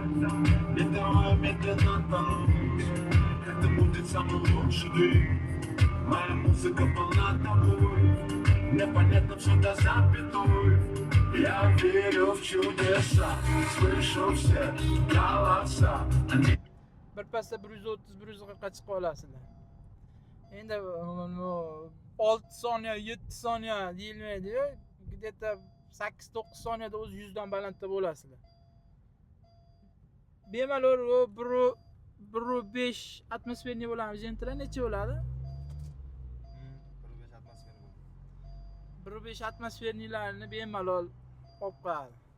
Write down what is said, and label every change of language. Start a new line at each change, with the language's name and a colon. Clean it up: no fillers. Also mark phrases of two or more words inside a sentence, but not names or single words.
Russian: Не давай медленно тонуть. Это будет самый лучший день. Моя музыка полна тобой. Непонятно все до запятой. Я верю в чудеса. Слышу все голоса. Они
Uzbek: Birpasda 130-140 chiqib olasizlar. Endi 6 soniya, 7 soniya deyilmaydi-yu, где-то 8-9 soniyada o'zi 100 dan balandda bo'lasizlar. Bemalol 1.5 atmosferniy bo'lamiz. Jentilar necha bo'ladi? 1.5 atmosfer bo'ldi. 1.5 atmosferniylarni bemalol olib qo'yadi.